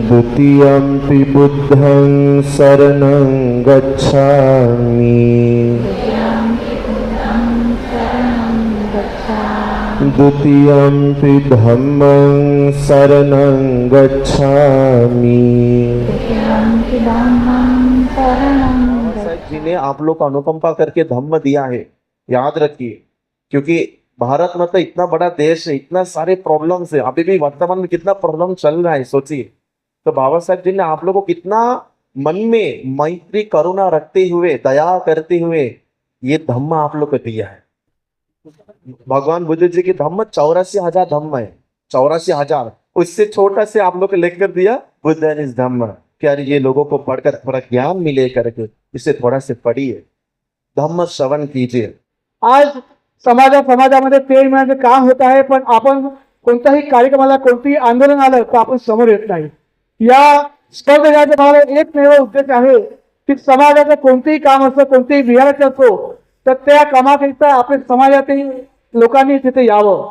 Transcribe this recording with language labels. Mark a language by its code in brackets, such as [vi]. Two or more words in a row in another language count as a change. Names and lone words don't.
[pi] द्वितीयंपि बुद्धं शरणं गच्छामि द्वितीयंपि धम्मं शरणं गच्छामि। [hi] साहब जी ने आप लोग को अनुकंपा करके धम्म दिया है, याद रखिए, क्योंकि भारत में तो इतना बड़ा देश है, इतना सारे प्रॉब्लम्स है, अभी भी वर्तमान में कितना प्रॉब्लम चल रहा है सोचिए। तो बाबा साहब जी ने आप लोगों को कितना मन में मैत्री करुणा रखते हुए, दया करते हुए ये धम्म आप लोग को दिया है। भगवान बुद्ध जी की धम्म 84,000 धम्म है, 84,000, उससे छोटा से आप लोग को लेकर दिया बुद्ध इस धम्म। क्या ये लोगों को पढ़कर थोड़ा ज्ञान मिले करके इसे थोड़ा से पढ़िए, धम्म श्रवण कीजिए। [mr] आज समाजामध्ये तेढ मिळण्याचं काम होत आहे, पण आपण कोणत्याही कार्यक्रमाला कोणतेही आंदोलन आलं तर आपण समोर येत नाही। या स्पर्धे घेण्याचा मला एकमेव उद्देश आहे की समाजाचं कोणतेही काम असो, कोणतेही विहाराचे असो, तर त्या कामाकरिता आपल्या समाजातील लोकांनी तिथे यावं।